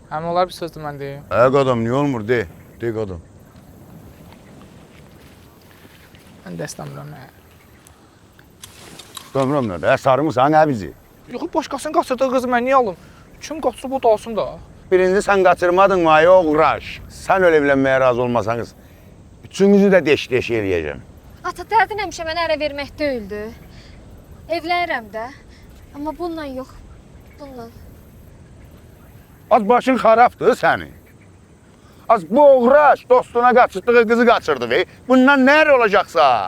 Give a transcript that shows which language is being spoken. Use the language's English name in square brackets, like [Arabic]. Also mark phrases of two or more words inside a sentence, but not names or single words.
[Azerbaijani] əmi olar bir sözdür mən deyim. Qadın, niyə olmur, de qadın. Mən də istəmirəm. İstəmirəm nədir? Sarımısan, hə bizi? Yox, başqasının qaçırdığı qızı mən niyə alım? Kim qaçırıb o da alsın da. [Turkish] birinci sen kaçırmadın mı ay oğraş? Sen öyle evlenmeye razı olmasanız üçünüzü de [Azerbaijani] deş eləyəcəm. Ata dərdin həmişə mənə ərə vermək deyildi. Evlənirəm də. Amma bununla yox. Bununla. Az başın xarabdır sənin. Az bu oğraş dostuna qaçırdığı qızı qaçırdı ve bundan nə olacaqsa?